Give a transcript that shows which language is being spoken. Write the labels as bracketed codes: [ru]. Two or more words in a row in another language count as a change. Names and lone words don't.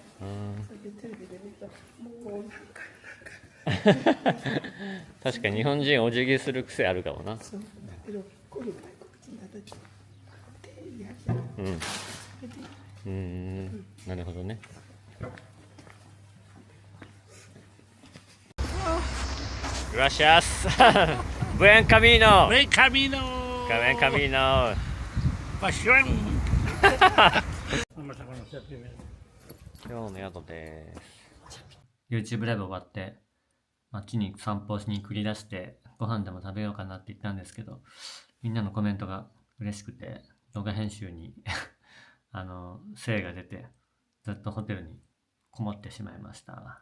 [ja] それでテレビで見るともう何回確かに日本人お辞儀する癖あるかもな。そうだけどこの外国人だと手やるじゃん。うん。なるほどね。Gracias. [es] Buen camino. ¡Buen camino! Buen camino. ¡Pasión! Vamos a conocer primero. [ja] 今日の宿です。YouTube ライブ終わって街に散歩しに繰り出してご飯でも食べようかなって言ったんですけど、みんなのコメントが嬉しくて動画編集に精が出てずっとホテルにこもってしまいました。